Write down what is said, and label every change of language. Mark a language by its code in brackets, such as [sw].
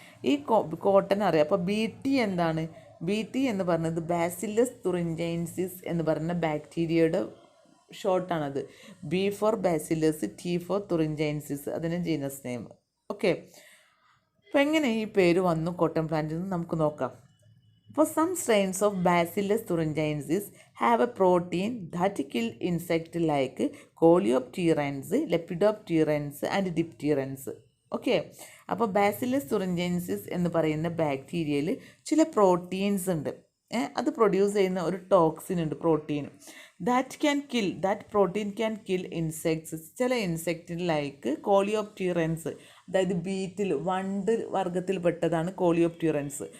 [ml] ഈ കോട്ടൺ അറിയാം. അപ്പോൾ BT എന്താണ്? BT എന്ന് പറയുന്നത് ബാസില്ലസ് തുറിഞ്ചൈൻസിസ് എന്ന് പറയുന്ന ബാക്ടീരിയയുടെ ഷോർട്ടാണത്. B four Bacillus, T four തുറിഞ്ചൈൻസിസ്, അതിന് ജീനസ് നെയിം. ഓക്കെ, അപ്പോൾ എങ്ങനെ ഈ പേര് വന്നു കോട്ടൺ പ്ലാന്റിൽ നിന്ന് നമുക്ക് നോക്കാം. [en] For some strains of Bacillus thuringiensis have a protein that kill insects like coleopterans, lepidopterans and dipterans. [ml] Okay, അപ്പോൾ ബാസില്ലസ് തുറിഞ്ചെൻസിസ് എന്ന് പറയുന്ന ബാക്ടീരിയയിൽ ചില പ്രോട്ടീൻസ് ഉണ്ട്. അത് പ്രൊഡ്യൂസ് ചെയ്യുന്ന ഒരു ടോക്സിൻ ഉണ്ട്, protein. [en] That protein can kill insects. [ml] ചില ഇൻസെക്റ്റ് ലൈക്ക് കോളിയോപ്റ്റീറൻസ്, അതായത് ബീറ്റിൽ, വണ്ട് വർഗത്തിൽപ്പെട്ടതാണ് കോളിയോപ്റ്റീറൻസ്.